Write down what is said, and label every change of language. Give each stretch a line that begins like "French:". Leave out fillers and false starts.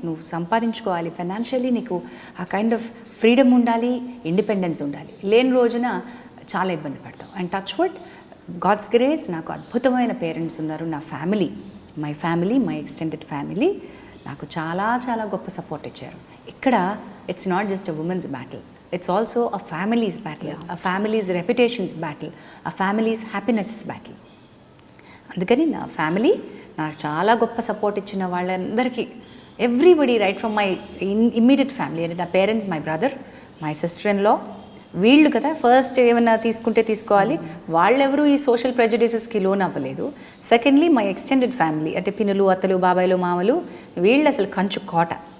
Telugu: నువ్వు సంపాదించుకోవాలి. ఫైనాన్షియలీ నీకు ఆ కైండ్ ఆఫ్ ఫ్రీడమ్ ఉండాలి, ఇండిపెండెన్స్ ఉండాలి. లేని రోజున చాలా ఇబ్బంది పడతావు.
English: and touch wood, God's grace,
Telugu: నాకు అద్భుతమైన పేరెంట్స్ ఉన్నారు. నా ఫ్యామిలీ, మై ఎక్స్టెండెడ్ ఫ్యామిలీ నాకు చాలా చాలా గొప్ప సపోర్ట్ ఇచ్చారు.
English: ఇక్కడ it's not just a women's battle, it's also a family's battle, a family's reputation's battle, a family's happiness battle.
Telugu: అందుకని నా ఫ్యామిలీ నాకు చాలా గొప్ప సపోర్ట్ ఇచ్చిన వాళ్ళందరికీ,
English: everybody right from my immediate family,
Telugu: అంటే నా parents, my brother, my sister in law, వీళ్ళు కదా ఫస్ట్ ఏమైనా తీసుకుంటే తీసుకోవాలి. వాళ్ళెవరూ ఈ సోషల్ ప్రెజుడిసెస్కి లోన్ అవ్వలేదు. సెకండ్లీ మై ఎక్స్టెండెడ్ ఫ్యామిలీ, అంటే పిన్నులు, అత్తలు, బాబాయిలు, మామలు, వీళ్ళు అసలు కంచు కోట.